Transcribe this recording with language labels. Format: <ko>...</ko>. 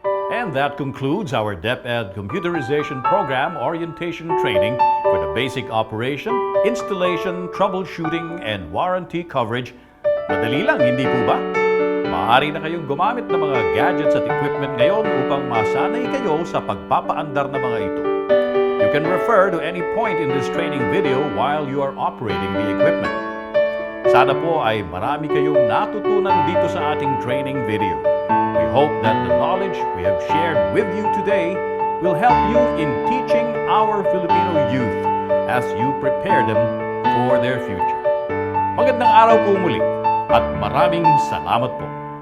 <en>And that concludes our DepEd Computerization Program Orientation Training for the basic operation, installation, troubleshooting, and warranty coverage.</en> <tl>Madali lang, hindi po ba? Maaari na kayong gumamit ng mga gadgets at equipment ngayon upang masanay kayo sa pagpapaandar ng mga ito.</tl> <en>You can refer to any point in this training video while you are operating the equipment.</en> <tl>Sana po ay marami kayong natutunan dito sa ating training video.</tl> <en>We hope that the knowledge we have shared with you today will help you in teaching our Filipino youth as you prepare them for their future.</en> <tl>Magandang araw po muli at maraming salamat po.</tl>